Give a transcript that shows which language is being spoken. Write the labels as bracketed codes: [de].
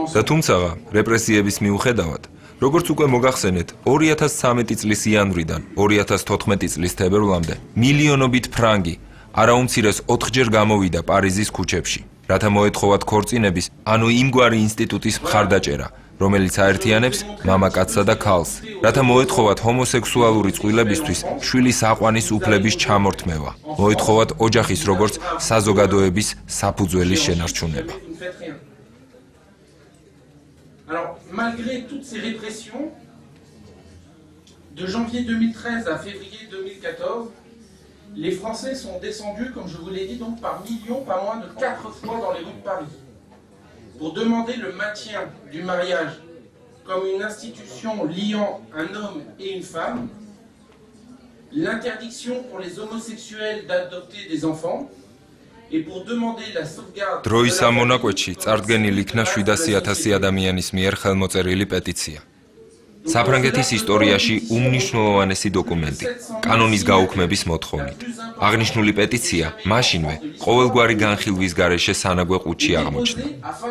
[ka] და თუმცაღა რეპრესიების მიუხედავად, როგორც უკვე მოგახსენეთ, 2013 წლის იანვრიდან 2014 წლის თებერვლამდე მილიონობით ფრანგი არაუმცირეს 4-ჯერ გამოვიდა პარიზის ქუჩებში, რათა მოეთხოვათ ქორწინების, ანუ იმგვარი ინსტიტუტის მხარდაჭერა, რომელიც აერთიანებს მამაკაცსა და ქალს, რათა მოეთხოვათ ჰომოსექსუალური წყვილებისთვის შვილის აყვანის უფლების ჩამორთმევა, მოეთხოვათ ოჯახის როგორც საზოგადოების საფუძველის შენარჩუნება. [fr] Alors, malgré toutes ces répressions, de janvier 2013 à février 2014, les Français sont descendus, comme je vous l'ai dit, donc par millions, pas moins de 4 fois dans les rues de Paris, pour demander le maintien du mariage comme une institution liant un homme et une femme, l'interdiction pour les homosexuels d'adopter des enfants, et pour demander la sauvegarde de [ka] დროის ამონაკვეთში წარდგენილი იქნა 700,000 ადამიანის მიერ ხელმოწერილი პეტიცია. საფრანგეთის ისტორიაში უმნიშვნელოვანესი დოკუმენტი, კანონის გაუქმების მოთხოვნით. აღნიშნული პეტიცია მაშინვე ყოველგვარი განხილვის გარეშე სანაგვე ყუთში აღმოჩნდა.